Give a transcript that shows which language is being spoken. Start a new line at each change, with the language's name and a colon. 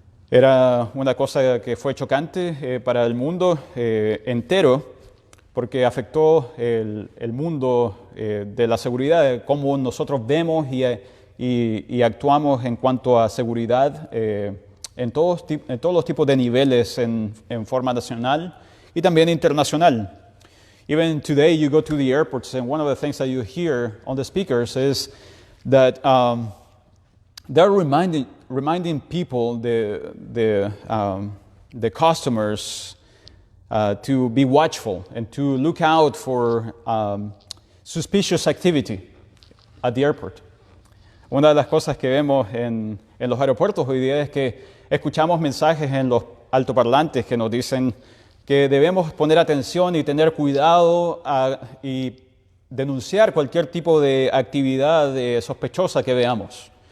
Spanish: Era una cosa que fue chocante para el mundo entero, porque afectó el mundo de la seguridad, de cómo nosotros vemos y actuamos en cuanto a seguridad en todos los tipos de niveles en forma nacional y también internacional.
English: Even today you go to the airports and one of the things that you hear on the speakers is that they're reminding people, the customers, to be watchful and to look out for suspicious activity at the airport.
Spanish: Una de las cosas que vemos en los aeropuertos hoy día es que escuchamos mensajes en los altoparlantes que nos dicen que debemos poner atención y tener cuidado y denunciar cualquier tipo de actividad sospechosa que veamos.